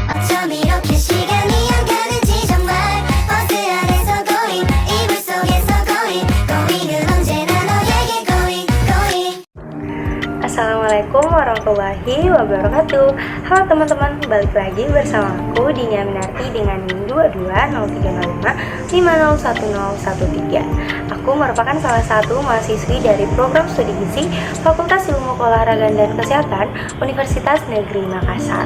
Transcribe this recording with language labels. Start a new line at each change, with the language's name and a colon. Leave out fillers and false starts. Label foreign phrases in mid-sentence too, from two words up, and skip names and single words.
Korean: 좀 이렇게 시간이 안 가는지 정말 버스 안에서 going 이불 속에서 going은 언제나 너에게 going.
Arabic: السلام عليكم ورحمة الله وبركاته.
Indonesian: Halo teman-teman, balik lagi bersama aku Dinia Minarti dengan NIM 220305501013. Aku merupakan salah satu mahasiswi dari program studi gizi Fakultas Ilmu Keolahragaan dan Kesehatan Universitas Negeri Makassar.